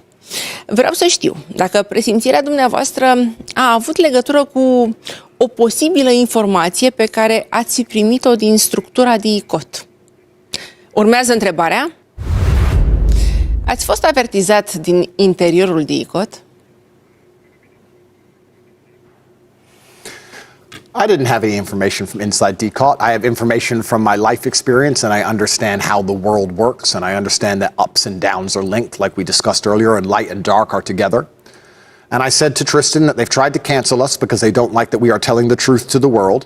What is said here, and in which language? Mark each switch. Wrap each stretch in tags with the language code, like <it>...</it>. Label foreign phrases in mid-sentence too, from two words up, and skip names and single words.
<ro>Vreau să știu dacă presimțirea dumneavoastră a avut legătură cu o posibilă informație pe care ați primit-o din structura DIICOT. Urmează întrebarea. Ați fost avertizat din interiorul DIICOT?</ro> <en>I didn't have any information from inside DIICOT. I have information from my life experience, and I understand how the world works, and I understand that ups and downs are linked, like we discussed earlier, and light and dark are together. And I said to Tristan that they've tried to cancel us because they don't like that we are telling the truth to the world.</en>